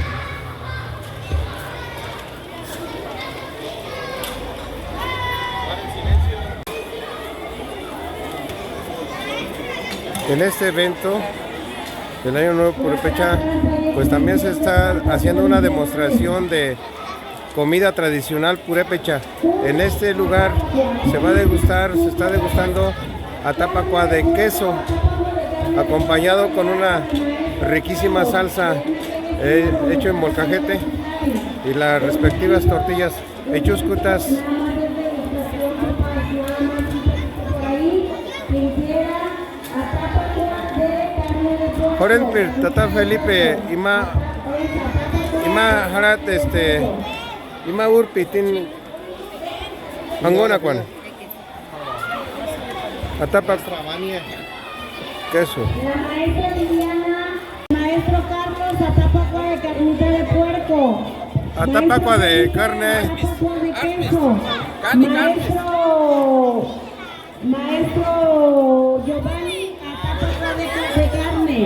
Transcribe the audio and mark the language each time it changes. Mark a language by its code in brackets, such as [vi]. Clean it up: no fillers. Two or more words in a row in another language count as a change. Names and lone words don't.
[es] En este evento del Año Nuevo Purépecha, pues también se está haciendo una demostración de comida tradicional purépecha. En este lugar se está degustando atapacua de queso, acompañado con una riquísima salsa hecho en molcajete y las respectivas tortillas hechuscutas. Jorenpir, Tata Felipe, Ima Harat, Ima Urpitin, Angona Juan. Atapa queso. La maestra Liliana, maestro Carlos, atapacua de carnita de puerco. Atapacua de carne. Atapacua de queso. Maestro Giovanni, atapacua de carne.